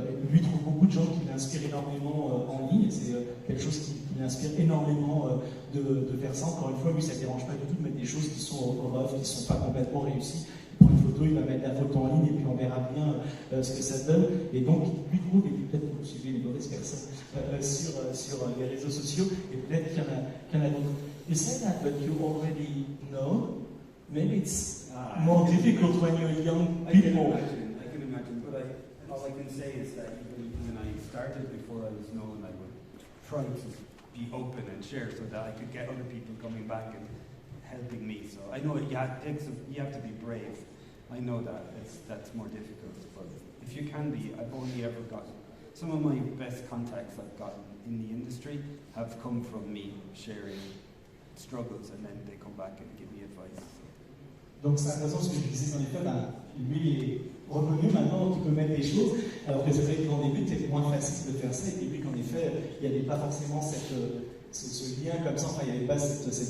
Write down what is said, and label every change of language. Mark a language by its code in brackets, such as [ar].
[fr] Lui trouve beaucoup de gens qui l'inspirent énormément en ligne, et c'est quelque chose qui l'inspire énormément de faire ça. Encore une fois, lui, ça ne dérange pas du tout de mettre des choses qui sont au rough, qui ne sont pas complètement réussies. Il prend une photo, il va mettre la photo en ligne, et puis on verra bien ce que ça donne. Et donc, lui trouve, et puis peut-être que vous suivez les mauvaises personnes sur les réseaux sociaux, et peut-être qu'il y en a d'autres. [en] You say that, but you already know. Maybe it's more difficult when you're young people. I can imagine, but all I can say is that even when I started, before I was known, I would try to be open and share so that I could get other people coming back and helping me. So I know you have to be brave. I know that that's more difficult, but if you can be, I've only ever gotten some of my best contacts I've gotten in the industry have come from me sharing struggles, and then they come back and give me advice. [fr] Donc c'est intéressant ce que je disais, en effet, lui est revenu maintenant, tu peux mettre des choses, alors que c'est vrai qu'en début c'était moins facile de faire ça, et puis qu'en effet il n'y avait pas forcément ce lien comme ça, enfin il n'y avait pas cette